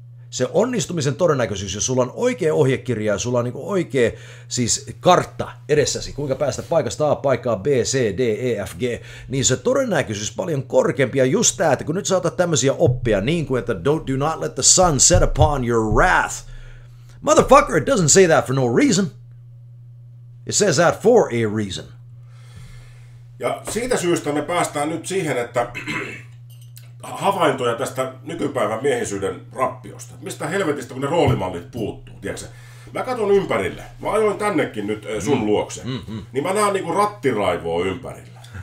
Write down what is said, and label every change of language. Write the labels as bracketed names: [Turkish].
[Finnish] Se onnistumisen todennäköisyys, jos sulla on oikea ohjekirja ja sulla on niin oikea siis kartta edessäsi, kuinka päästä paikasta A paikkaan B, C, D, E, F, G, niin se todennäköisyys paljon korkeampi. Ja just tämä, että kun nyt sä otat tämmöisiä oppia, niin kuin että [English] do not let the sun set upon your wrath. Motherfucker, it doesn't say that for no reason. It says that for a reason. [Finnish] Ja siitä syystä me päästään nyt siihen, että havaintoja tästä nykypäivän miehisyyden rappiosta. Mistä helvetistä, kun ne roolimallit puuttuu, tiedätkö? Mä katson ympärille. Mä ajoin tännekin nyt sun luokse. Niin mä näen niinku rattiraivoa ympärillä.